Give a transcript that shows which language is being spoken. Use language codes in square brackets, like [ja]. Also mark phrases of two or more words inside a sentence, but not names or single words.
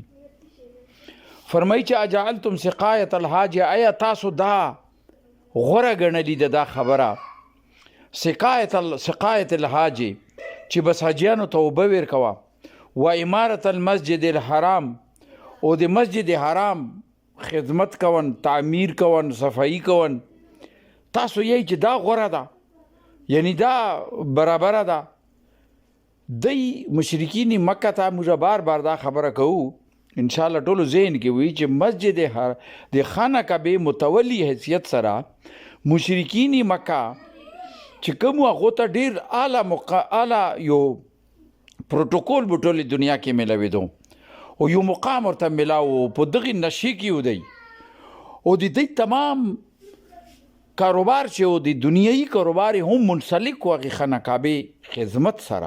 [ps] فرمایي چې [ar] اجعلتم سقایة الحاج، [ps] آیا تاسو دا غوره ګڼلي ده دا خبره [ar] سقایة الحاج [ps] چې بس حاجیانو ته اوبه ورکوه، [ar] و امارة المسجد الحرام [ps] او د مسجد حرام خدمت کون، تعمیر کون، صفائی کون، تاسو یې چې دا غوره ده، یعنی دا برابره ده. دی مشرکین مکه ته موږ بار بار دا خبره کوو انشاءالله ټولو ذهن کې وي چې مسجد د خانه کعبې متولی حیثیت سره مشرکین مکه چې کوم هغو ته ډېر اعلی یو پروتوکول به ټولې دنیا کې میلاوېدو او یو مقام ورته میلاو په دغې نشې کې و دی او د دوی تمام کاروبار چې و د دنیایي کاروبار هم منسلک و هغې خانه کعبې خدمت سره.